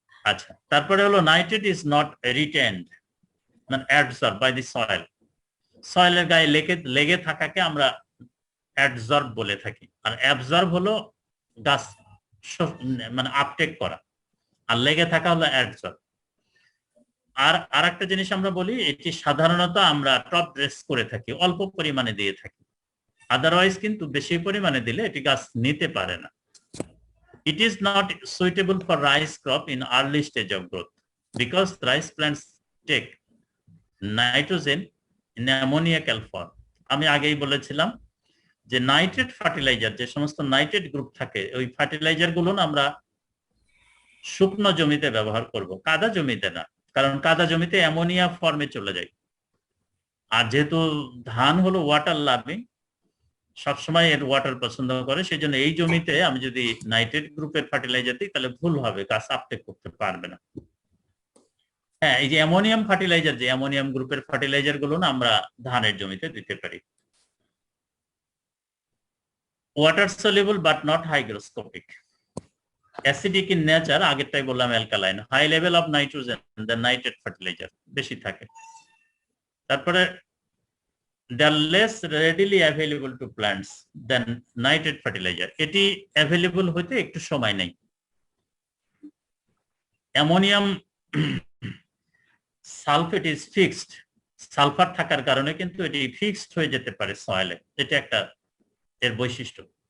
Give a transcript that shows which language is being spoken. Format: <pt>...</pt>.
<bn>আচ্ছা, তারপরে হলো</bn> <en>nitrate is not retained</en> <bn>মানে</bn> <en>absorb by the soil,</en> <bn>সয়েলের গায়ে লেগে থাকাকে আমরা অ্যাবসর্ব বলে থাকি, আর অ্যাবসর্ব হলো গাছ মানে আপটেক করা, আর লেগে থাকা হলো অ্যাবসর্ব। আর আরেকটা জিনিস আমরা বলি, এটি সাধারণত আমরা টপ ড্রেস করে থাকি, অল্প পরিমাণে দিয়ে থাকি, আদারওয়াইজ কিন্তু বেশি পরিমাণে দিলে এটি গাছ নিতে পারে না।</bn> <en>It is not suitable for rice crop in early stage of growth because rice plants take nitrogen in ammoniacal form.</en> <bn>আমি আগেই বলেছিলাম যে নাইট্রেট ফার্টিলাইজার, যে সমস্ত নাইট্রেট গ্রুপ থাকে ওই ফার্টিলাইজার গুলো আমরা শুকনো জমিতে ব্যবহার করব, কাদা জমিতে না, কারণ কাদা জমিতে অ্যামোনিয়া ফর্মে চলে যায়। আর যেহেতু ধান হলো ওয়াটার লাভিং, সবসময় এর ওয়াটার পছন্দ করে, সেই জন্য এই জমিতে আমি যদি নাইট্রেট গ্রুপের ফার্টিলাইজার দিই তাহলে ভুল হবে, গাছ আপটেক করতে পারবে না। হ্যাঁ, এই যে অ্যামোনিয়াম ফার্টিলাইজার, যে অ্যামোনিয়াম গ্রুপের ফার্টিলাইজার গুলো না আমরা ধানের জমিতে দিতে পারি।</bn> <en>water soluble but not hygroscopic, acidic in nature,</en> <bn>আগেরটাই বললাম</bn> <en>alkaline, high level of nitrogen the nitrate fertiliser</en> <bn>বেশি থাকে। তারপরে</bn> <en>they are less readily available to plants than nitrate fertilizer,</en> <bn>এটি available হতে একটু সময় নেই।</bn> <en>ammonium sulphate is fixed,</en> <bn>sulphur থাকার কারণে কিন্তু এটি ফিক্সড হয়ে যেতে পারে সয়েলে, এটা একটা এর বৈশিষ্ট্য।</bn>